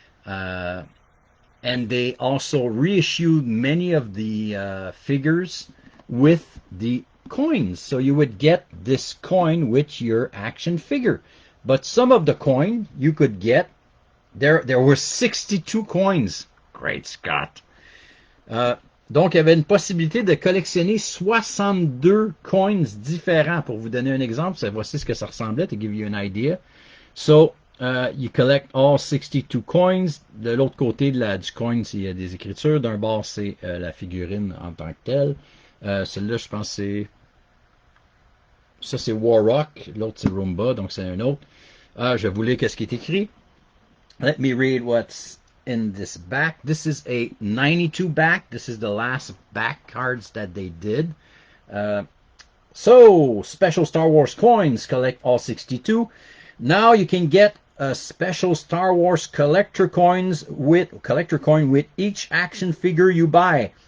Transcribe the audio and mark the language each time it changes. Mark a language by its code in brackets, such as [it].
[en] And they also reissued many of the figures with the coins. So you would get this coin with your action figure. But some of the coin you could get, there were 62 coins. Great Scott. [fr] Donc, il y avait une possibilité de collectionner 62 coins différents. Pour vous donner un exemple, voici ce que ça ressemblait, [en] to give you an idea. So, you collect all 62 coins. [fr] De l'autre côté du coin, il y a des écritures. D'un bord, c'est la figurine en tant que telle. Celle-là, je pense c'est... Ça, c'est Warrock. L'autre, c'est Roomba, donc c'est un autre. Je vais vous lire qu'est-ce qui est écrit. [en] Let me read what's in this back. This is a 92 back. This is the last back cards that they did. So, special Star Wars coins. Collect all 62. Now you can get a special Star Wars collector coin with each action figure you buy.